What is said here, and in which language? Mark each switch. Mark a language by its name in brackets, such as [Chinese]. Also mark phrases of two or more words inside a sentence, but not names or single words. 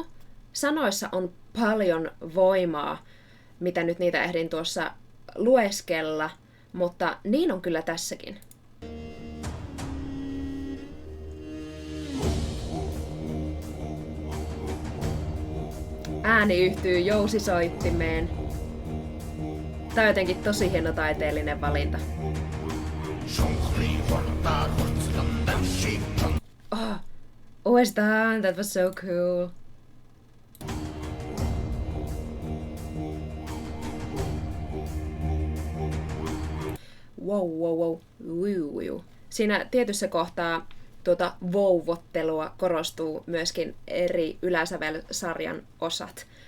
[Finnish] Sanoissa on paljon voimaa, mitä nyt niitä ehdin tuossa lueskella, mutta niin on kyllä tässäkin. Ääni yhtyy jousisoittimeen. Tää on jotenkin tosi hieno taiteellinen valinta. [English] Always done, that was so cool. Wow. [Finnish] Siinä tietyssä kohtaa tuota vouvottelua korostuu myöskin eri yläsävelsarjan osat.